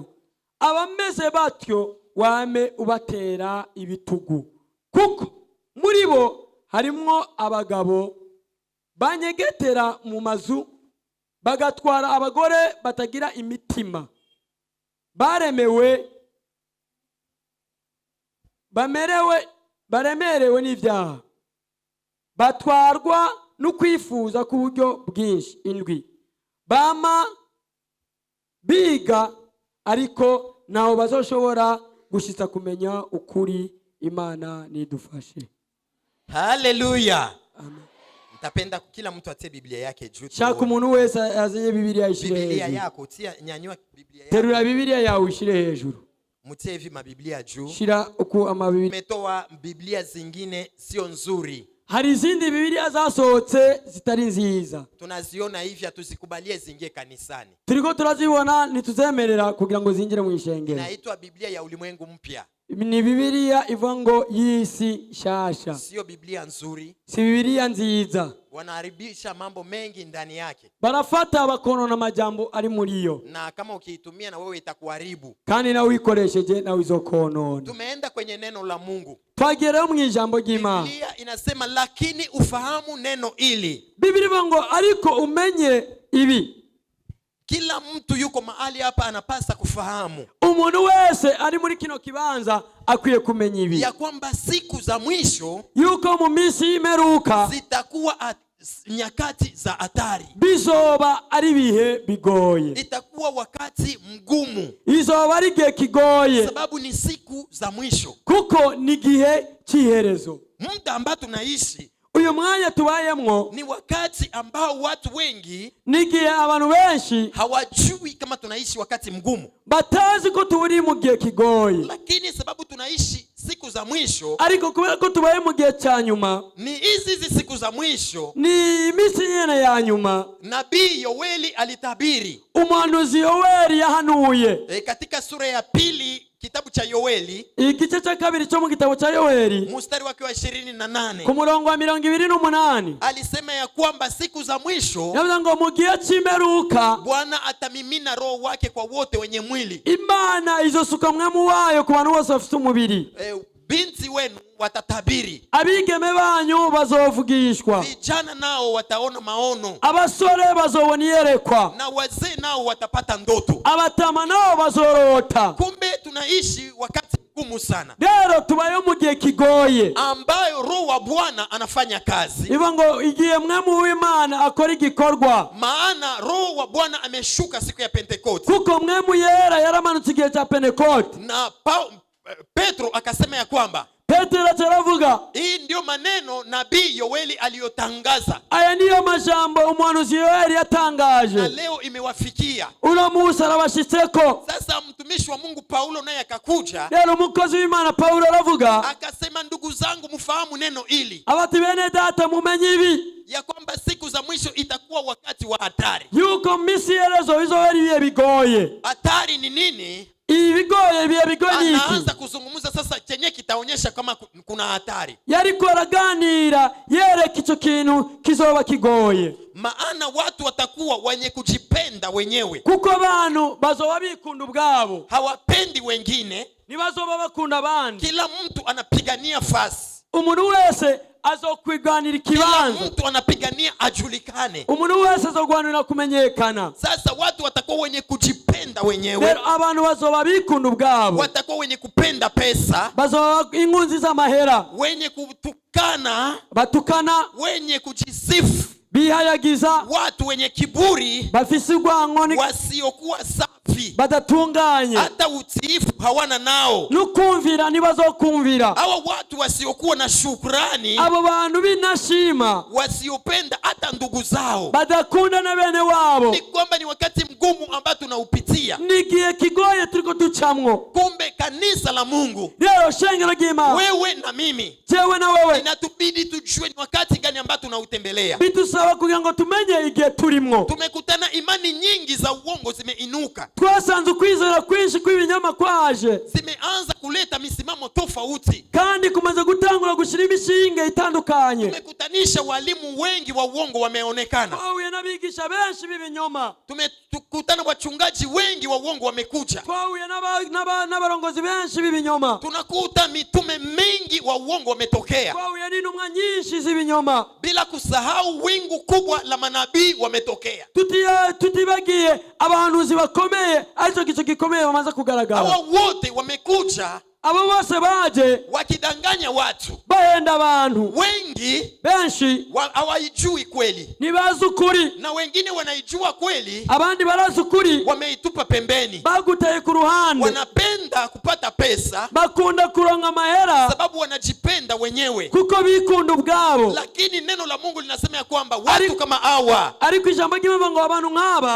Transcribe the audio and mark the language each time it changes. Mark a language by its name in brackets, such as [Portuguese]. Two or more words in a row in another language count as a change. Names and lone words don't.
[Rundi] Abameze batyo wame ubatera ibitugu, kuko muri bo harimwo abagabo banyegetera mu mazu, bagatwara abagore batagira imitima, baremerewe n'ivyaha, batwarwa no kwifuza ku buryo bwinshi. 7, bama biga, ariko naho bazoshobora gushitsa kumenya ukuri. Imana nidufashe. Haleluya. Amen. [Swahili] Nitapenda kila mtu atie Biblia yake juu. [Rundi] Shaka umuntu wese azenye Biblia ishire hejuru. [Swahili] Biblia yako tia, nyanyua Biblia yako. [Rundi] Terura Biblia yawe ushire hejuru. [Swahili] Mutie hivi mabiblia juu. [Rundi] Shira uko amabiblia. [Swahili] Umetoa Biblia zingine sio nzuri. [Rundi] Hari izindi Biblia zasohotse zitari nziza. [Swahili] Tunaziona hivi, atuzikubalie zingie kanisani. [Rundi] Turiko turazibona nituzemerera kugira ngo zingire mu ishengero. [Swahili] Inaitwa Biblia ya ulimwengu mpya. [Rundi] Ni Biblia ivango yisi shasha. [Swahili] Sio Biblia nzuri. [Rundi] Si Biblia nziza. [Swahili] Wanaharibisha mambo mengi ndani yake. [Rundi] Barafata bakonona majambo ari muri yo. [Swahili] Na kama ukiitumia na wewe itakuharibu. [Rundi] Kandi na wikoresheje na wizokonona. [Swahili] Tumeenda kwenye neno la Mungu. [Rundi] Twagera mu ijambo ry'Imana. [Swahili] Biblia inasema lakini ufahamu neno ili. [Rundi] Biblia ivango ariko umenye ibi. [Swahili] Kila mtu yuko mahali hapa anapasa kufahamu [Rundi] Umuntu wese ari muri kino kibanza akwiye kumenya ibi, [Swahili] ya kwamba siku za mwisho [Rundi] yuko mu minsi y'imeruka [Swahili] zitakuwa nyakati za hatari, [Rundi] bizoba ari bihe bigoye, [Swahili] itakuwa wakati mgumu, [Rundi] izoba ari igihe kigoye, [Swahili] sababu ni siku za mwisho, [Rundi] kuko ni igihe cy'iherezo. [Swahili] muda ambao tunaishi [Rundi] Uyu mwanya tubayemwo [Swahili] ni wakati ambao watu wengi [Rundi] ni igihe abantu benshi [Swahili] hawajui kama tunaishi wakati mgumu, [Rundi] batazi ko turi mu gihe kigoye, [Swahili] lakini sababu tunaishi siku za mwisho, [Rundi] ariko kubera ko tubaye mu gihe cya nyuma, [Swahili] ni hizi siku za mwisho, [Rundi] ni iminsi nyene ya nyuma. [Swahili] nabii Yoeli alitabiri [Rundi] Umuhanuzi Yoweli yahanuye [Swahili] katika sura ya 2 kitabu cha Yoeli [Rundi] igice cya 2 cyo mu gitabo cya Yoweli [Swahili] mstari wake wa 28 [Rundi] ku murongo wa 28 [Swahili] alisema ya kwamba siku za mwisho [Rundi] yavuze ngo mu gihe cy'imeruka [Swahili] Bwana atamimina roho wake kwa wote wenye mwili, [Rundi] Imana izosuka mwemu wayo ku bantu bose bafite umubiri. [Swahili] binti wenu watatabiri, [Rundi] Abigeme banyu bazovugishwa, [Swahili] vijana nao wataona maono, [Rundi] abasore bazobona iyerekwa, [Swahili] na wazee nao watapata ndoto. [Rundi] abatama nao bazorota. [Swahili] Kumbe tunaishi wakati mgumu sana, [Rundi] Rero tubayo mu gihe kigoye [Swahili] ambayo roho wa Bwana anafanya kazi, [Rundi] ivuga ngo igihe mwemu w'Imana akora igikorwa, [Swahili] maana roho wa Bwana ameshuka siku ya Pentekoste, [Rundi] kuko mwemu yera yaramanutse igihe cya Pentekote. [Swahili] na Petro akasema ya kwamba [Rundi] Petero aravuga, [Swahili] hii ndio maneno nabii Yoeli aliyotangaza, [Rundi] aya niyo majambo umuhanuzi Yoweli yatangaje, [Swahili] na leo imewafikia. [Rundi] uno munsi arabashitseko. [Swahili] Sasa mtumishi wa Mungu Paulo naye akakuja [Rundi] Rero umukozi w'Imana Paulo aravuga, [Swahili] akasema, ndugu zangu, mfahamu neno hili [Rundi] abati bene data mumenye ibi, [Swahili] ya kwamba siku za mwisho itakuwa wakati wa hatari. [Rundi] yuko misi yerezo bizoba ari ibihe bigoye. [Swahili] Hatari ni nini? [Rundi] Ibigoye ibihe bigoye ni iki? [Swahili] Anaanza kuzungumza sasa chenye kitaonyesha kama kuna hatari, [Rundi] yariko araganira yereka icyo kintu kizoba kigoye, [Swahili] maana watu watakuwa wenye kujipenda wenyewe, [Rundi] kuko abantu bazoba bikunda ubwabo, [Swahili] hawapendi wengine, [Rundi] nibazoba bakunda abandi. [Swahili] kila mtu anapigania fasi, [Rundi] Umuntu wese azokwiganira [Swahili] kila [Rundi] ikibanza, [Swahili] mtu anapigania ajulikane. [Rundi] umuntu wese azogwanira kumenyekana. [Swahili] Sasa watu watakuwa wenye kujipenda wenyewe, [Rundi] Rero abantu bazoba bikunda ubwabo, [Swahili] watakuwa wenye kupenda pesa, [Rundi] bazoba inkunzi z'amahera, [Swahili] wenye kutukana, [Rundi] batukana, [Swahili] wenye kujisifu, [Rundi] bihayagiza, [Swahili] watu wenye kiburi, [Rundi] bafise urwango, [Swahili] wasiokuwa safi, [Rundi] badatunganye, [Swahili] hata utiifu hawana nao. [Rundi] nukumvira ntibazokumvira. [Swahili] Hawa watu wasiokuwa na shukrani, [Rundi] Abo bantu binashima, [Swahili] wasiopenda hata ndugu zao, [Rundi] badakunda na bene wabo, [Swahili] ni kwamba ni wakati mgumu ambao tunaupitia. [Rundi] ni igihe kigoye turiko ducamwo. [Swahili] Kumbe kanisa la Mungu, [Rundi] Rero shengero ry'Imana, [Swahili] wewe na mimi, [Rundi] jewe na wewe, [Swahili] inatubidi tujue ni wakati gani ambao tunautembelea. [Rundi] bidusaba kugira ngo tumenye igihe turimwo. [Swahili] Tumekutana imani nyingi za uongo zimeinuka, [Rundi] Twasanze ukwizera kwinshi kw'ibinyoma kwaje, [Swahili] zimeanza kuleta misimamo tofauti. [Rundi] kandi kumaze gutangura gushira imishinge itandukanye. [Swahili] Tumekutanisha walimu wengi wa uongo wameonekana, [Rundi] Twahuye n'abigisha benshi b'ibinyoma, [Swahili] tumekutana wachungaji wengi wa uongo wamekuja, [Rundi] twahuye n'abarongozi benshi b'ibinyoma, [Swahili] tunakuta mitume mingi wa uongo wametokea, [Rundi] twahuye n'intumwa nyinshi z'ibinyoma, [Swahili] bila kusahau wingu kubwa la manabii wametokea. [Rundi] tutibagiye abahanuzi bakomeye, aricyo gice gikomeye bamaze kugaragara. [Swahili] Hawa wote wamekuja [Rundi] Abo bose baje [Swahili] wakidanganya watu, [Rundi] bahenda abantu [Swahili] wengi [Rundi] benshi, [Swahili] hawaijui kweli, [Rundi] ntibazi ukuri, [Swahili] na wengine wanaijua kweli, [Rundi] abandi barazi ukuri, [Swahili] wameitupa pembeni. [Rundi] bagutaye ku ruhande, [Swahili] Wanapenda kupata pesa [Rundi] bakunda kuronka amahera [Swahili] sababu wanajipenda wenyewe, [Rundi] kuko bikunda ubwabo. [Swahili] lakini neno la Mungu linasema ya kwamba watu kama hawa [Rundi] Ariko ijambo ry'Imana ngo abantu nk'aba